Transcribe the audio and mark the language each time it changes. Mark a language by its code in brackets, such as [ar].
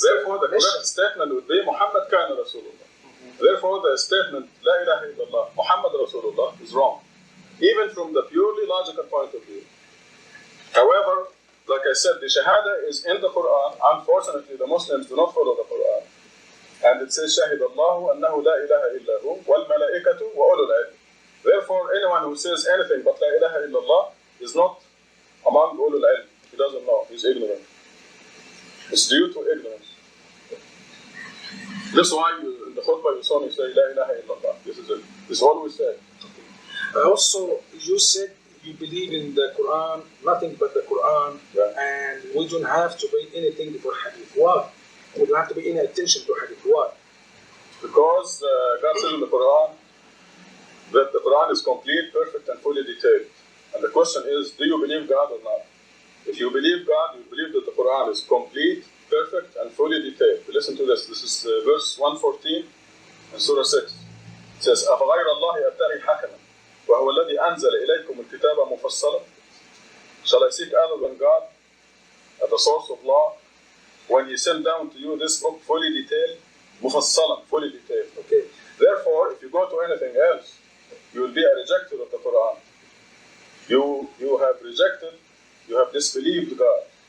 [en] therefore, the correct statement would be Muhammad kana Rasulullah. Therefore, the statement La ilaha illallah Muhammad Rasulullah is wrong, even from the purely logical point of view. However, like I said, the Shahada is in the Quran. Unfortunately, the Muslims do not follow the Quran. And it says, [ar] شَهِدَ اللَّهُ أَنَّهُ لَا إِلَهَ إِلَّا هُ وَالْمَلَائِكَةُ وَأُولُو الْعِلْمِ. [en] Therefore, anyone who says anything but La ilaha illallah is not among ulul ilm. He doesn't know. He's ignorant. It's due to ignorance. This is why in the khutbah you saw me say La ilaha illallah. This is it. This is all we say. Also, you said you believe in the Quran, nothing but the Quran, and we don't have to pay anything for hadith. Why? We don't have to pay any attention to hadith. Why? Because God says in the Quran that the Quran is complete, perfect, and fully detailed. And the question is, do you believe God or not? If you believe God, you believe that the Quran is complete, perfect, and fully detailed. Listen to this. This is verse 114 in Surah 6. It says, [ar] أَفَغَيْرَ اللَّهِ أَبْتَغِي حَكَمًا وَهُوَ الَّذِي أَنزَلَ إِلَيْكُمُ الْكِتَابَ مُفَصَّلًا. [en] Shall I seek other than God at the source of law when He sent down to you this book fully detailed? مُفَصَّلًا, fully detailed. Okay. Therefore, if you go to anything else, you will be a rejecter of the Quran. You have rejected, you have disbelieved God.